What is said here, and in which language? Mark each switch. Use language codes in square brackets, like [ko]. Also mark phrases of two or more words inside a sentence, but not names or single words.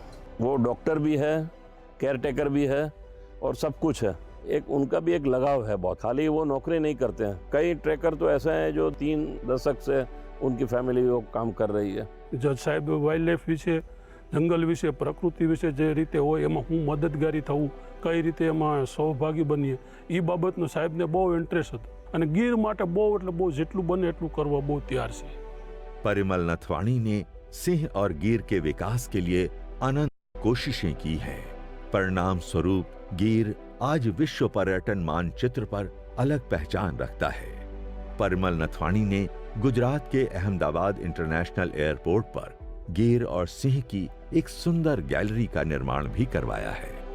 [hi] वो डॉक्टर भी है, केयर टेकर भी है, और सब कुछ है। एक उनका भी एक लगाव है बहुत, खाली वो नौकरी नहीं करते हैं। कई ट्रैकर तो ऐसे हैं जो 3 दशक से उनकी फैमिली वो काम कर रही है। [gu] જજ સાહેબ [en] wild life [gu] વિષે, જંગલ વિષે, પ્રકૃતિ વિષે જે રીતે હોય એમાં હું મદદગારી થવું, કઈ રીતે એમાં સહભાગી બનીએ, ઈ બાબતનો સાહેબને બહુ ઇન્ટરેસ્ટ હતો, અને ગીર માટે બહુ એટલે બહુ જેટલું બને એટલું કરવા બહુ તૈયાર છે। [hi] परिमल नथवाणी ने सिंह और गिर के विकास के लिए अनंत कोशिशें की हैं। परिणाम स्वरूप गिर आज विश्व पर्यटन मानचित्र पर अलग पहचान रखता है। परिमल नथवाणी ने गुजरात के अहमदाबाद इंटरनेशनल एयरपोर्ट पर गिर और सिंह की एक सुंदर गैलरी का निर्माण भी करवाया है।